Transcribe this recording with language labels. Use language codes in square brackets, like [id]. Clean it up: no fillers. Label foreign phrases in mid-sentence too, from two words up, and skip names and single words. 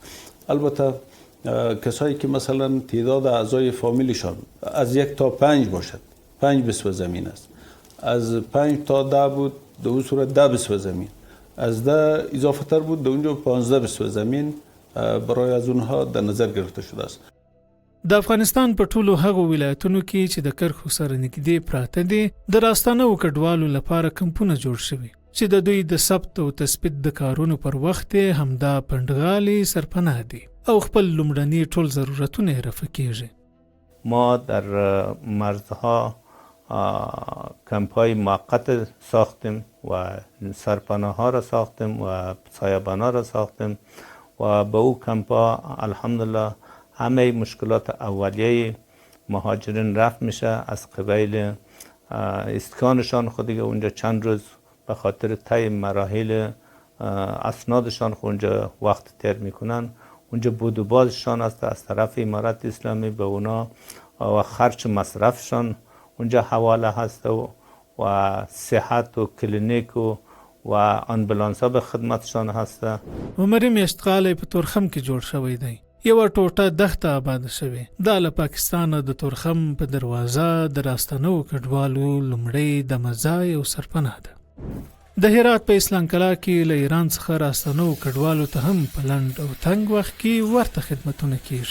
[fa] البته کسایی که مثلا تعداد اعضای فامیلشان از 1 تا 5 باشد، 5 بسوه زمین است. از 5 تا 10 بود، در اون صورت 10 بسوه زمین. از 10 اضافه تر بود، در اونجا 15 بسوه زمین برای از اونها در نظر گرفته شده است. [ps] د افغانستان په ټولو هغو ولایتونو کې چې د کرښو سره نږدې پراته دي د راستنو کډوالو لپاره کمپونه جوړ شوي چې د دوی د ثبت او تثبیت د کارونو پر وخت همدا پنډغالي سرپناه دي او خپل لومړني ټول ضرورتونه یې رفع کیږي. [fa] ما در مرزها کمپ‌های موقت ساختیم و سرپناه ها را ساختیم و سایبان ها را ساختیم و به او کمپ‌ها الحمدلله همه مشکلات اولیه مهاجرین رفع میشه. از قبیل اسکانشان خود دیگه اونجا چند روز به خاطر طی مراحل اسنادشان خود اونجا وقت تیر میکنن. اونجا بود و بازشان است از طرف امارت اسلامی به اونا و خرچ مصرفشان اونجا حواله هست و صحت و کلینیک و آمبولانس ها به خدمتشان هست. [ps] عمر میشتقالی په تورخم کې جوړ شوی دی. یو ټوټه دښته آباده شوې. دا له پاکستانه د تورخم په دروازه د راستنو کډوالو لومړی دمځای او سرپناه ده. د هرات په اسلام کلا کې له ایران څخه راستنو کډوالو ته هم په لنډ او تنګ وخت کې ورته خدمتونه کیږي.